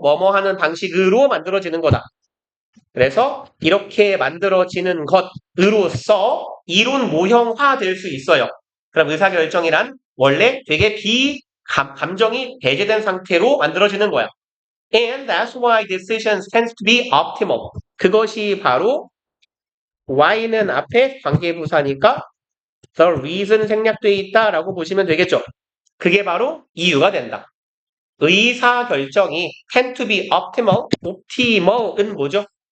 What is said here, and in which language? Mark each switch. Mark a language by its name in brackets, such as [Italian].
[Korean] 뭐뭐하는 방식으로 만들어지는 거다. 그래서 이렇게 만들어지는 것으로서 이론 모형화 될 수 있어요. 그럼 의사결정이란 원래 되게 감정이 배제된 상태로 만들어지는 거야. [English] And that's why decisions tend to be optimal. [Korean] 그것이 바로 Y는 앞에 관계부사니까 [English] the reason [Korean] 생략되어 있다라고 보시면 되겠죠. 그게 바로 이유가 된다. 의사결정이 [English] tend to be optimal, [Korean] optimal은 뭐죠?